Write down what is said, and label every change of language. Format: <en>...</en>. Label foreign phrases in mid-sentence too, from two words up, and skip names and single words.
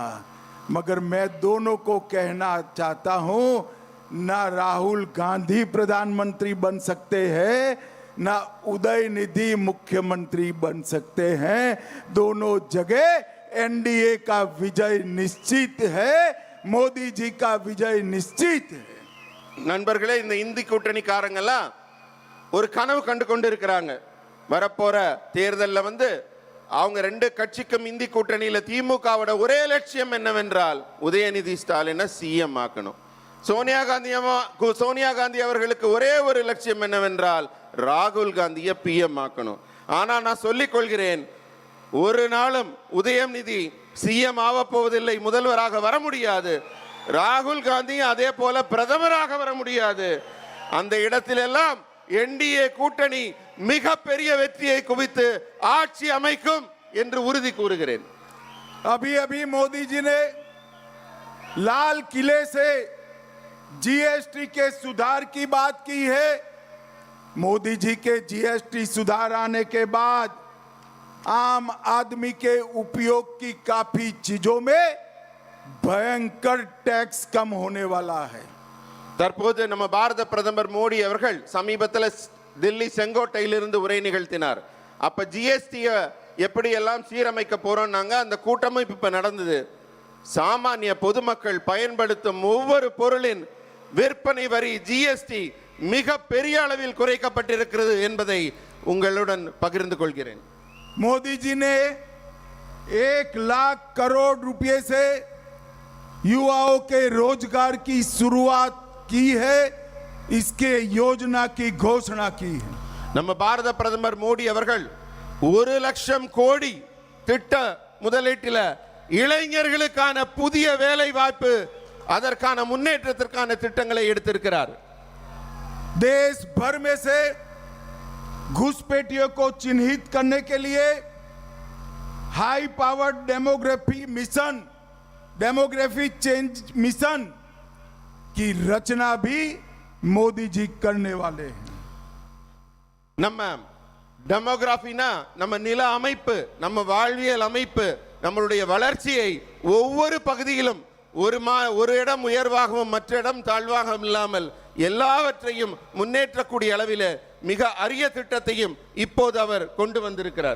<hi>मगर मैं दोनों को कहना चाहता हूं, ना राहुल गांधी प्रधानमंत्री बन सकते हैं, ना उदयनिधि मुख्यमंत्री बन सकते हैं. दोनों जगह एनडीए का विजय निश्चित है, मोदी जी का विजय निश्चित है.</hi> <ta>நண்பர்களே, இந்த இந்தி கூட்டணிக்காரங்கெல்லாம் ஒரு கனவு கண்டு கொண்டு இருக்கிறாங்க. வரப்போற தேர்தலில் அவங்க 2 கட்சிக்கும் இந்தி கூட்டணியில திமுகவோட ஒரே லட்சியம் என்னவென்றால் உதயநிதி ஸ்டாலினை சிஎம் ஆக்கணும். சோனியா காந்தி அவர்களுக்கு ஒரே ஒரு லட்சியம் என்னவென்றால் ராகுல் காந்தியை பிஎம் ஆக்கணும். ஆனா நான் சொல்லிக் கொள்கிறேன், ஒரு நாளும் உதயநிதி சிஎம் ஆக போவதில்லை, முதல்வராக வர முடியாது. ராகுல் காந்தி அதே போல பிரதமராக வர முடியாது. அந்த இடத்திலெல்லாம் என்டிஏ கூட்டணி மிகப்பெரிய வெற்றியை குவித்து ஆட்சி அமைக்கும் என்று உறுதி கூறுகிறேன்.</ta> <hi>अभी अभी मोदी जी ने लाल किले से जीएसटी के सुधार की बात की है. मोदी जी के जीएसटी सुधार आने के बाद आम आदमी के उपयोग की काफी चीजों में भयंकर टैक्स कम होने वाला है.</hi> <ta>தற்போது நம்ம பாரத பிரதமர் மோடி அவர்கள் சமீபத்தில் தில்லி செங்கோட்டையிலிருந்து உரை நிகழ்த்தினார். அப்ப ஜிஎஸ்டியை எப்படி எல்லாம் சீரமைக்க போறோம்னாங்க. அந்த கூட்டமும் இப்ப நடந்தது. சாமானிய பொதுமக்கள் பயன்படுத்தும் ஒவ்வொரு பொருளின் விற்பனை வரி ஜிஎஸ்டி மிக பெரிய அளவில் குறைக்கப்பட்டிருக்கிறது என்பதை உங்களுடன் பகிர்ந்து கொள்கிறேன்.</ta> <hi>मोदी जी ने 1 लाख करोड़ रुपए से युवाओं के रोजगार की शुरुआत की है, इसके योजना की घोषणा की है।</hi> <ta>நம்ம பாரத பிரதமர் மோடி அவர்கள் 1,00,000 கோடி திட்ட முதலீட்டில் இளைஞர்களுக்கான புதிய வேலை வாய்ப்பு அதற்கான முன்னேற்றத்திற்கான திட்டங்களை எடுத்திருக்கிறார்.</ta> <hi>देश भर में से घुसपैठियों को चिन्हित करने के लिए</hi> <en>high power demography change mission</en> <hi>की रचना भी मोदी जी करने वाले हैं।</hi> <ta>நம்ம டெமோகிராஃபினா நம்ம நில அமைப்பு, நம்ம வாழ்வியல் அமைப்பு, நம்மளுடைய வளர்ச்சியை ஒவ்வொரு பகுதியிலும் ஒரு இடம் உயர்வாகவும் மற்ற இடம் தாழ்வாகவும் இல்லாமல் எல்லாவற்றையும் முன்னேற்றக்கூடிய அளவில் மிக அரிய திட்டத்தையும் இப்போது அவர் கொண்டு வந்திருக்கிறார்.</ta>